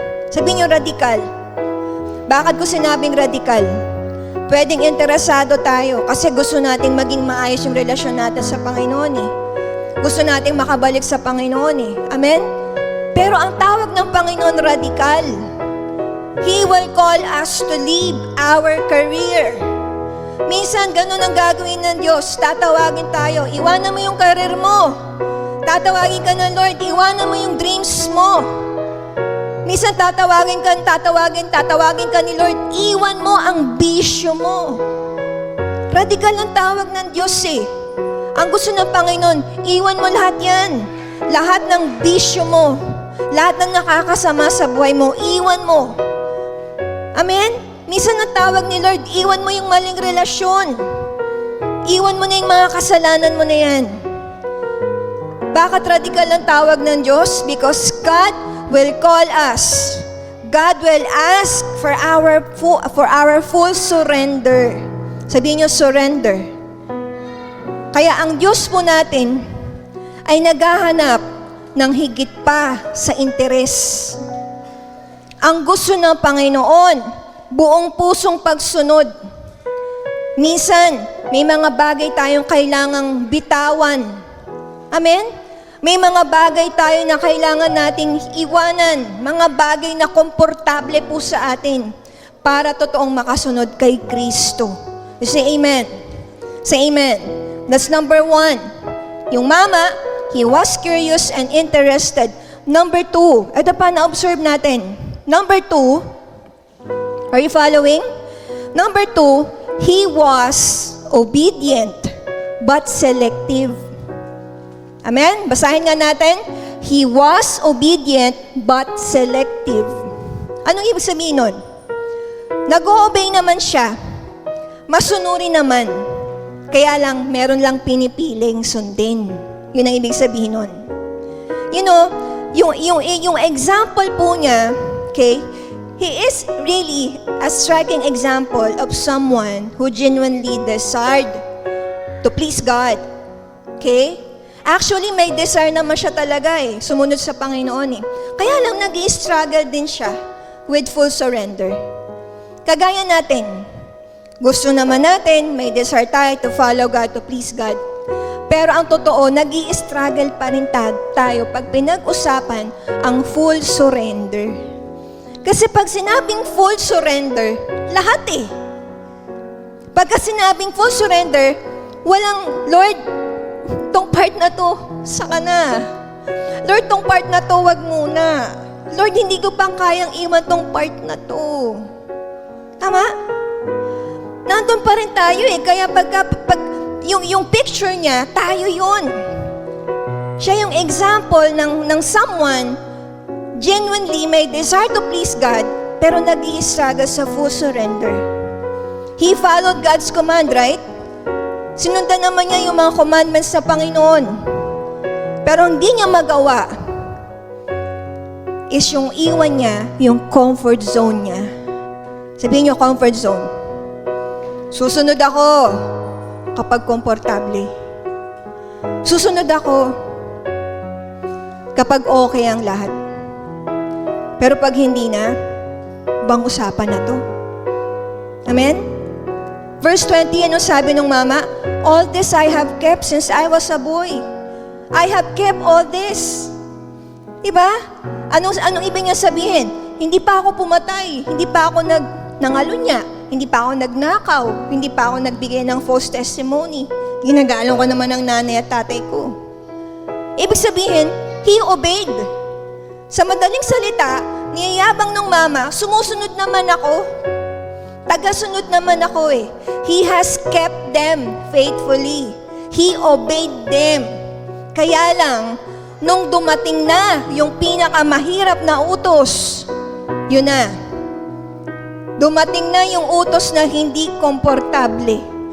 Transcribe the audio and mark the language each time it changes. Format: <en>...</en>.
<tl>Sabihin niyo, radikal. Bakit ko sinabing radikal? Pwedeng interesado tayo kasi gusto nating maging maayos yung relasyon natin sa Panginoon eh. Gusto nating makabalik sa Panginoon eh. Amen? Pero ang tawag ng Panginoon, radikal.</tl> <en>He will call us to leave our career.</en> <tl>Minsan, ganun ang gagawin ng Diyos. Tatawagin tayo, iwanan mo yung career mo. Tatawagin ka ng Lord, iwanan mo yung dreams mo. Minsan tatawagin ka ni Lord, iwan mo ang bisyo mo. Radikal ang tawag ng Diyos eh. Ang gusto ng Panginoon, iwan mo lahat yan. Lahat ng bisyo mo, lahat ng nakakasama sa buhay mo, iwan mo. Amen? Minsan ang tawag ni Lord, iwan mo yung maling relasyon. Iwan mo na yung mga kasalanan mo na yan. Bakit radikal ang tawag ng Diyos?</tl> <en>Because God will call us. God will ask for our full surrender.</en> <tl>Sabihin niyo, surrender. Kaya ang Diyos po natin ay naghahanap ng higit pa sa interes. Ang gusto ng Panginoon, buong pusong pagsunod. Minsan, may mga bagay tayong kailangang bitawan. Amen? May mga bagay tayo na kailangan nating iwanan, mga bagay na komportable po sa atin para totoong makasunod kay Kristo.</tl> <en>Say amen. Say amen. That's number 1.</en> <tl>Yung mama,</tl> <en>he was curious and interested. Number 2,</en> <tl>ito pa na-observe natin.</tl> <en>Number 2, are you following? Number 2, he was obedient but selective. Amen?</en> <tl>Basahin nga natin.</tl> <en>He was obedient but selective.</en> <tl>Anong ibig sabihin nun? Nag-o-obey naman siya. Masunuri naman. Kaya lang, meron lang pinipiling sundin. Yun ang ibig sabihin nun.</tl> <en>You know,</en> <tl>yung example po niya,</tl> <en>okay, he is really a striking example of someone who genuinely desired to please God.</en> <tl>Okay? Actually, may desire naman siya talaga eh. Sumunod sa Panginoon eh. Kaya lang nag-i-struggle din siya with full surrender. Kagaya natin, gusto naman natin, may desire tayo</tl> <en>to follow God, to please God.</en> <tl>Pero ang totoo, nag-i-struggle pa rin tayo pag pinag-usapan ang full surrender. Kasi pag sinabing full surrender, lahat eh. Pagka sinabing full surrender, walang, Lord, tong part na to, saka na. Lord, tong part na to, wag muna. Lord, hindi ko pang kayang iwan tong part na to. Tama? Nandun pa rin tayo eh. Kaya pag yung picture niya, tayo yun.</tl> <en>Siya yung example ng someone genuinely may desire to please God,</en> <tl>pero nag-i-struggle sa</tl> <en>full surrender. He followed God's command, right?</en> <tl>Sinundan naman niya yung mga commandments sa Panginoon. Pero hindi niya magawa is yung iwan niya, yung comfort zone niya. Sabihin niyo, comfort zone. Susunod ako kapag komportable. Susunod ako kapag okay ang lahat. Pero pag hindi na, bang usapan na to? Amen? Verse 20, ano sabi ng mama?</tl> <en>All this I have kept since I was a boy. I have kept all this. Diba?</en> <tl>Anong ibig niya sabihin? Hindi pa ako pumatay. Hindi pa ako nangalunya. Hindi pa ako nagnakaw. Hindi pa ako nagbigay ng false testimony. Ginagalang ko naman ng nanay at tatay ko. Ibig sabihin,</tl> <en>he obeyed.</en> <tl>Sa madaling salita, niyayabang ng mama, sumusunod naman ako. Tagasunod naman ako eh.</tl> <en>He has kept them faithfully. He obeyed them.</en> <tl>Kaya lang, nung dumating na yung pinakamahirap na utos, yun na. Dumating na yung utos na hindi komportable.</tl>